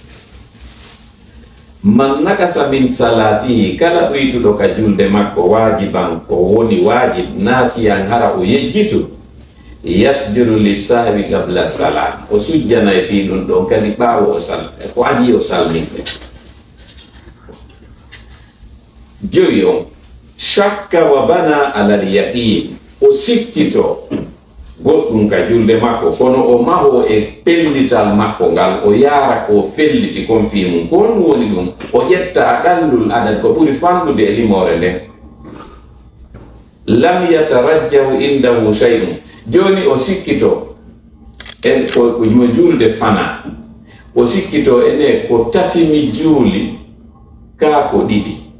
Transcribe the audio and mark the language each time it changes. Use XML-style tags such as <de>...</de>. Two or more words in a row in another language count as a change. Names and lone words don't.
<ar>من نقص من صلاته,</ar> <ff>kala ɗuytuɗo ka julde makko wajiban ko woni</ff> <ar>واجبا ناسيا</ar> <ff>hara o yejjitu,</ff> <ar>يسجد للسهو قبل السلام,</ar> <ff>o sujjanay fi ɗum ɗon kadi ɓaawo ko adi o salminde. Joyi on,</ff> <ar>شك وبنى على اليقين,</ar> <ff>o sikkito goɗɗum ka julde makko kono o maho e pellital makko ngal o yaara ko felliti kon fi mum. Ko honum woni ɗum? O ƴetta</ff> <ar>أقل العدد</ar> <ff>ko ɓuri fanɗude e limore nden.</ff> <ar>لم يترجح عنده شيء,</ar> <ff>joni o sikkito en ko mo julde fana, o sikkito ene ko tati mi juuli ka ko ɗiɗi.</ff>